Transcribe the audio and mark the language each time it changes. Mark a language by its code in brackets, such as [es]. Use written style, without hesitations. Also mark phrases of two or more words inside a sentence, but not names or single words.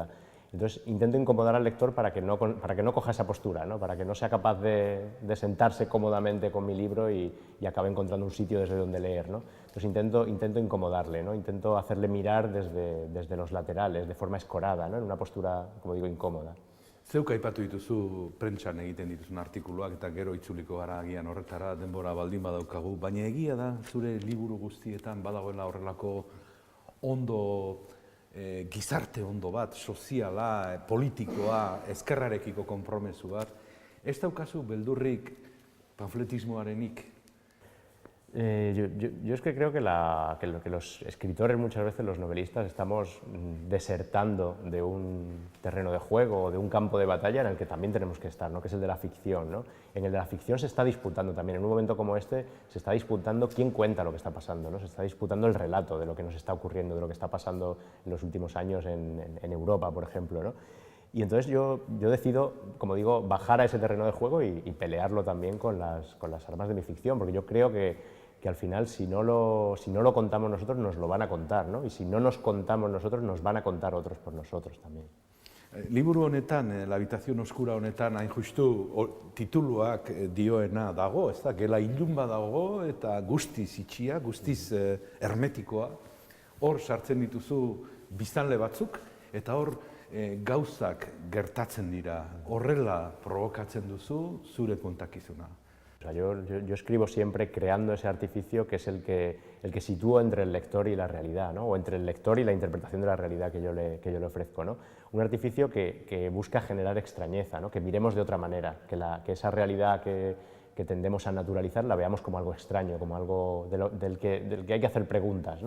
[es] Entonces intento incomodar al lector para que no coja esa postura, ¿no?, para que no sea capaz de sentarse cómodamente con mi libro y acabe encontrando un sitio desde donde leer, ¿no? Entonces intento incomodarle, ¿no?, intento hacerle mirar desde los laterales, de forma escorada, ¿no?, en una postura, como digo, incómoda. [eu] Zeuk aipatu dituzu prentsan egiten dituzun artikuluak eta gero itzuliko gara agian horretara denbora baldin badaukagu, baina egia da zure liburu guztietan badagoela horrelako ondo, gizarte ondo bat, soziala, politikoa, ezkerrarekiko konpromesu bat. Ez daukazu beldurrik panfletismoarenik? [es] Yo es que creo que los escritores, muchas veces los novelistas, estamos desertando de un terreno de juego o de un campo de batalla en el que también tenemos que estar, ¿no?, que es el de la ficción, ¿no? En el de la ficción se está disputando también, en un momento como este, se está disputando quién cuenta lo que está pasando, ¿no? Se está disputando el relato de lo que nos está ocurriendo, de lo que está pasando en los últimos años en Europa, por ejemplo, ¿no? Y entonces yo decido, como digo, bajar a ese terreno de juego y pelearlo también con las armas de mi ficción, porque yo creo que al final, si no lo contamos nosotros, nos lo van a contar, ¿no? Y si no nos contamos nosotros, nos van a contar otros por nosotros también. [eu] Liburu honetan, La habitación oscura honetan, hain justu tituluak dioena dago, ez da, gela ilun badago eta guztiz itxia, guztiz hermetikoa, hor sartzen dituzu biztanle batzuk, eta hor gauzak gertatzen dira, horrela provokatzen duzu zure kontakizuna. [es] O sea, yo escribo siempre creando ese artificio que es el que sitúo entre el lector y la realidad, ¿no?, o entre el lector y la interpretación de la realidad que yo le ofrezco, ¿no? Un artificio que busca generar extrañeza, ¿no?, que miremos de otra manera, que esa realidad que tendemos a naturalizar la veamos como algo extraño, como algo del que hay que hacer preguntas, ¿no?